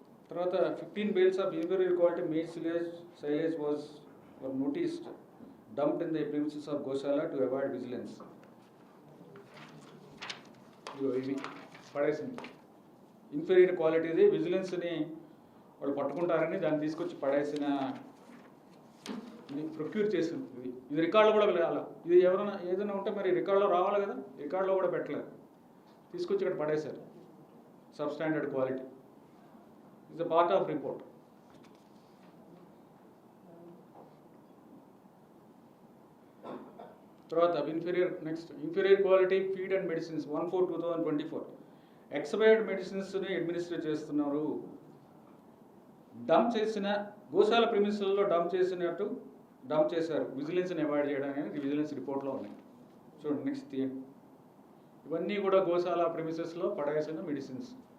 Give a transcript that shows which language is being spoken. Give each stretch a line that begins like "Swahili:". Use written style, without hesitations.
Telugu: తర్వాత
English: 15 bales of inferior quality maize silage were noticed dumped in the premises of Goshala to avoid vigilance.
Telugu: ఇవి పడేసింది inferior క్వాలిటీది, విజిలెన్స్ని వాళ్ళు పట్టుకుంటారని దాన్ని తీసుకొచ్చి పడేసిన, ప్రొక్యూర్ చేసింది. ఇది రికార్డులో కూడా వెళ్ళాలి, ఇది ఎవరైనా ఏదైనా ఉంటే మరి రికార్డులో రావాలి కదా, రికార్డులో కూడా పెట్టలేదు, తీసుకొచ్చి ఇక్కడ పడేశారు.
English: Substandard quality is a part of report.
Telugu: తర్వాత
English: inferior quality feed and medicines 1/4/2024 expired medicinesని
Telugu: administer చేస్తున్నారు. డంప్ చేసిన గోశాల ప్రిమిసెస్లో డంప్ చేశారు, విజిలెన్స్ని అవాయిడ్ చేయడానికి విజిలెన్స్ రిపోర్ట్లో ఉన్నాయి. చూడండి నెక్స్ట్ తీయండి, ఇవన్నీ కూడా గోశాల ప్రిమిసెస్లో పడేసిన మెడిసిన్స్.